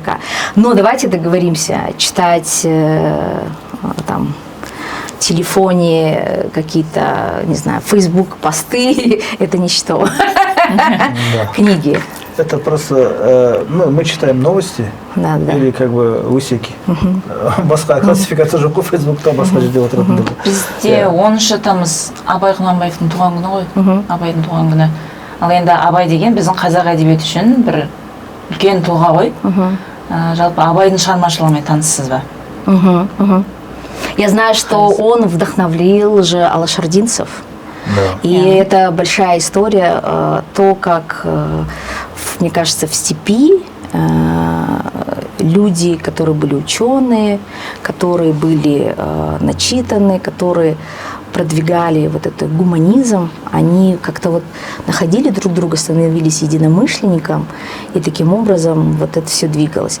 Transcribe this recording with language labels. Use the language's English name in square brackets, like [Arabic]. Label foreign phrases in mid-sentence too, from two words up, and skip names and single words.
[Russian] Но давайте договоримся, читать там телефоне какие-то, не знаю, Facebook посты, это ничто. Книги. Это просто, мы читаем новости или как бы усеки. [Kazakh] Басқа классификация жоқ қой Фейсбукта, басқа жерде отыратын. Бізде 10-шы тамыз Абай Құнанбаевтың туған күні ғой, Абайдың туған күні. Ал енді Абай деген біздің қазақ әдебиеті үшін бір үлкен тұлға ғой. Жалпы Абайдың шығармашылығымен таныссыз ба? [Russian] Я знаю, что он вдохновил же алашардинцев. Да. И это большая история, то, как, мне кажется, в степи люди, которые были ученые, которые были начитаны, которые продвигали вот этот гуманизм, они как-то вот находили друг друга, становились единомышленником, и таким образом вот это все двигалось.